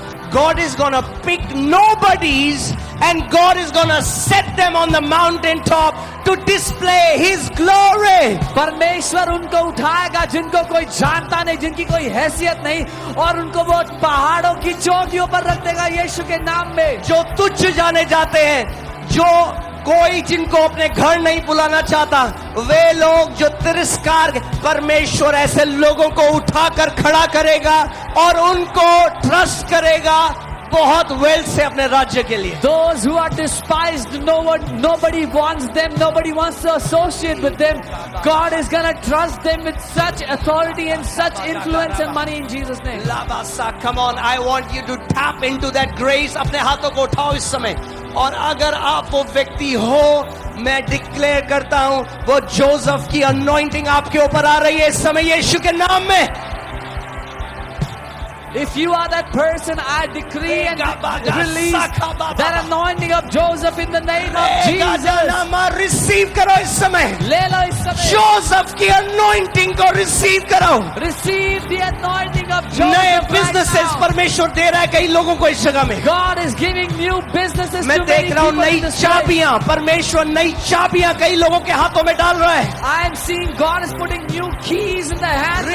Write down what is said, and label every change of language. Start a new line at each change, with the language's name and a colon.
English: God is gonna pick nobodies and God is gonna set them on the mountain top to display His glory.
Hindi: परमेश्वर उनको उठाएगा जिनको कोई जानता नहीं, जिनकी कोई हैसियत नहीं, और उनको वो पहाड़ों की चोटियों पर रख देगा यीशु के नाम में। जो तुच्छ जाने जाते हैं, जो कोई जिनको अपने घर नहीं बुलाना चाहता, वे लोग जो तिरस्कार, परमेश्वर ऐसे लोगों को उठाकर खड़ा करेगा और उनको ट्रस्ट करेगा बहुत वेल से अपने राज्य के लिए।
English: Those who are despised, nobody wants them, nobody wants to associate with them. God is gonna trust them with such authority and such influence and money in Jesus' name. Labasa, come on, I want you to tap into that grace.
Hindi: अपने हाथों को उठाओ इस समय, और अगर आप वो व्यक्ति हो, मैं डिक्लेयर करता हूं वो जोसेफ की अनॉइंटिंग आपके ऊपर आ रही है इस समय यीशु के नाम में।
English: If you are that person, I decree and release that anointing of Joseph in the name of Jesus.
Hindi: Receive करो इस समय, ले लो इस समय जोसेफ की अनॉइंटिंग को रिसीव करो।
English: Receive the anointing of Joseph
Hindi: नए
English: right
Hindi: बिजनेसेस
English: now.
Hindi: परमेश्वर दे रहा है कई लोगों को इस जगह में।
English: God is giving new businesses
Hindi: मैं
English: to many
Hindi: देख रहा हूँ
English: people
Hindi: नई
English: in this place.
Hindi: चाबियां, परमेश्वर नई चाबियां कई लोगों के हाथों में डाल रहा है।
English: I am seeing God is putting new keys in the hands of